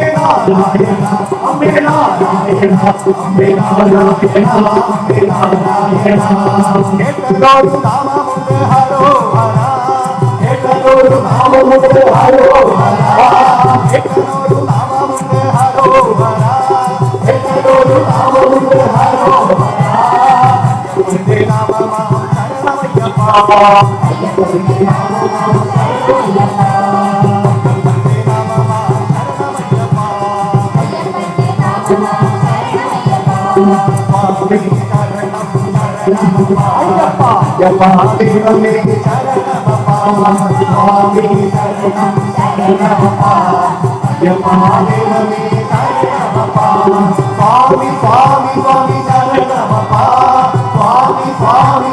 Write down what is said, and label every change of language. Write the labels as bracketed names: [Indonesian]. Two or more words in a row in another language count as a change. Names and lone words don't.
[Malayalam] നാരായണ അമ്മേ നാരായണ അമ്മേ നാരായണ അമ്മേ നാരായണ കേട്ടൊരു നാമമുണ്ട് ഹരോ ഹര കേട്ടൊരു നാമമുണ്ട് ഹരോ ഹര കേട്ടൊരു നാമമുണ്ട് ഹരോ ഹര കേട്ടൊരു നാമമുണ്ട് ഹരോ ഹര അയ്യപ്പന്റെ നാമമാം ശരണമയ്യപ്പ അയ്യപ്പന്റെ നാമമാം ശരണമയ്യപ്പ അയ്യപ്പന്റെ നാമമാം ശരണമയ്യപ്പ അയ്യപ്പന്റെ നാമമാം [Tamil] சுவாமி சரணம் சரணமப்பா ஐயப்பா ஐயப்பா தெய்வமே சரணமப்பா சுவாமி சரணம் சரணமப்பா ஐயப்பா தெய்வமே சரணமப்பா சுவாமி சுவாமி சுவாமி சரணமப்பா சுவாமி சுவாமி